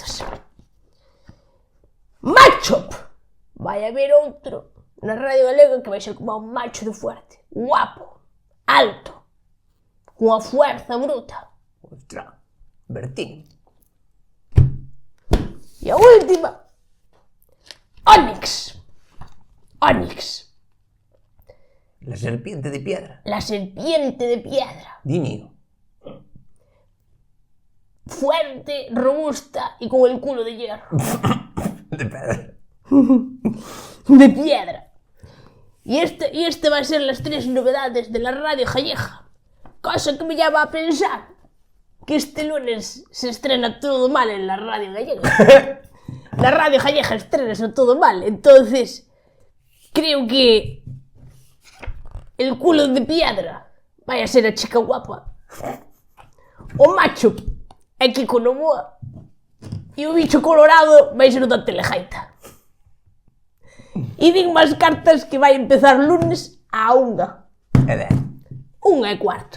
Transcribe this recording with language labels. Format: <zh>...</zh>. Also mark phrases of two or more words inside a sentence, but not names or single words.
<gl>cartas. Machop. Vai haber outro na Radio Galega que vai ser como un macho de fuerte. Guapo. Alto. Cunha</gl> <es>fuerza bruta. Ostras, Bertín.</es> <gl>E a última. Onix. Onix.</gl> <es>La serpiente de piedra. La serpiente de piedra. Dinio. Fuerte, robusta y con el culo de hierro.</es> <gl>De pedra.</gl> <es>De piedra. Y este va a ser las 3 novedades de la radio gallega. Cosa que me lleva a pensar que este lunes se estrena Todo Mal en la radio gallega. La radio gallega estrena Todo Mal. Entonces, creo que el culo de piedra vaya a ser a chica guapa.</es> <gl>O macho é Kiko Novoa. E o bicho colorado vai ser o da Telejaita. E din máis cartas que vai empezar lunes a 1. É 10. 1:15.</gl>